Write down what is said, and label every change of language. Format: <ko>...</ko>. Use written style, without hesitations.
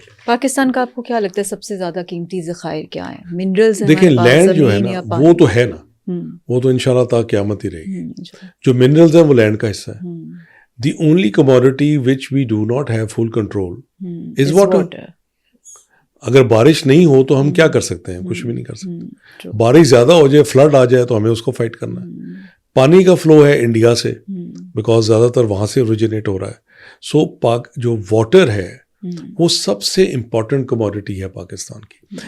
<ur>پاکستان کا آپ کو کیا لگتا ہے سب سے زیادہ قیمتی ذخائر کیا ہیں؟ منرلز ہیں. دیکھیں لینڈ جو ہے نا وہ تو ہے نا, وہ تو انشاءاللہ تا قیامت ہی رہے گی. جو منرلز ہیں وہ لینڈ کا حصہ ہے.</ur> <en>The only commodity which we do not have full control is water.</en> <ur>اگر بارش نہیں ہو تو ہم کیا کر سکتے ہیں؟ کچھ بھی نہیں کر سکتے. بارش زیادہ ہو جائے, فلڈ آ جائے تو ہمیں اس کو فائٹ کرنا ہے. پانی کا فلو ہے انڈیا سے, بیکاز زیادہ تر وہاں سے اوریجنیٹ ہو رہا ہے. سو جو واٹر ہے وہ سب سے امپورٹنٹ کموڈٹی ہے پاکستان کی.</ur>